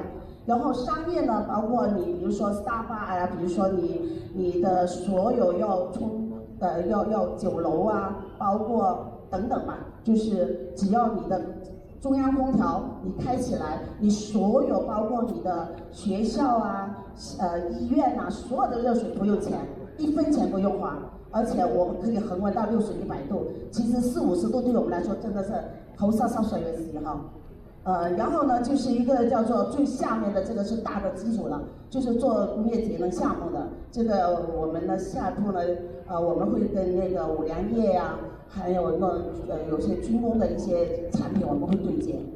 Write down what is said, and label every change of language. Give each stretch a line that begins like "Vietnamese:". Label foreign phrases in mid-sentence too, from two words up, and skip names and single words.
Chinese: 然后商业呢，包括你比如说 Starbucks 啊，比如说你的所有要酒楼啊，包括等等嘛，就是只要你的中央空调你开起来，你所有包括你的学校啊、医院啊，所有的热水不用钱，1分钱不用花，而且我们可以恒温到60、100度，其实40、50度对我们来说真的是好少水嘅時候。然後呢，就是一個叫做最下面的這個是大的基礎了，就是做工業節能項目的。這個我們呢下一步呢，我們會跟那個五糧液呀、還有有些軍工的一些產品，我們會對接。